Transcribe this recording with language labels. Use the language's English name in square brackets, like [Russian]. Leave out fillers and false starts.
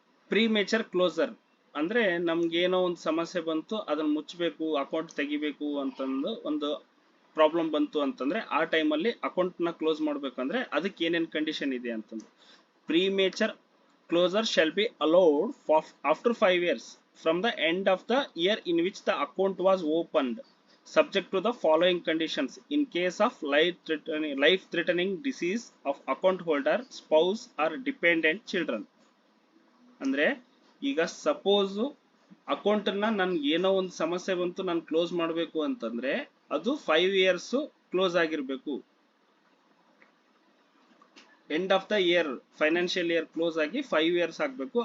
[Kannada] ಪ್ರೀಮೇಚರ್ closer ಅಂದ್ರೆ ನಮ್ಗೆ ಏನೋ ಒಂದು ಸಮಸ್ಯೆ ಬಂತು, ಅದನ್ನ ಮುಚ್ಚಬೇಕು, ಅಕೌಂಟ್ ತೆಗಿಬೇಕು ಅಂತಂದು ಒಂದು ಪ್ರಾಬ್ಲಮ್ ಬಂತು ಅಂತಂದ್ರೆ ಆ ಟೈಮಲ್ಲಿ ಅಕೌಂಟ್ ನ ಕ್ಲೋಸ್ ಮಾಡ್ಬೇಕಂದ್ರೆ ಅದಕ್ಕೆ ಏನೇನ್ ಕಂಡೀಷನ್ ಇದೆ ಅಂತಂದ್ರೆ ಪ್ರೀಮೇಚರ್ [English] closure shall be allowed after 5 years from the end of the year in which the account was opened, subject to the following conditions. In case of life threatening disease of account holder, spouse or dependent children. [Kannada] ಅಂದ್ರೆ ಈಗ suppose account ನ ನನ್ಗೆ ಏನೋ ಒಂದು ಸಮಸ್ಯೆ ಬಂತು, ನಾನು close ಮಾಡಬೇಕು ಅಂತಂದ್ರೆ ಅದು 5 years ಕ್ಲೋಸ್ ಆಗಿರ್ಬೇಕು. End of the year financial year close ಆಗಿ 5 years ಆಗ್ಬೇಕು.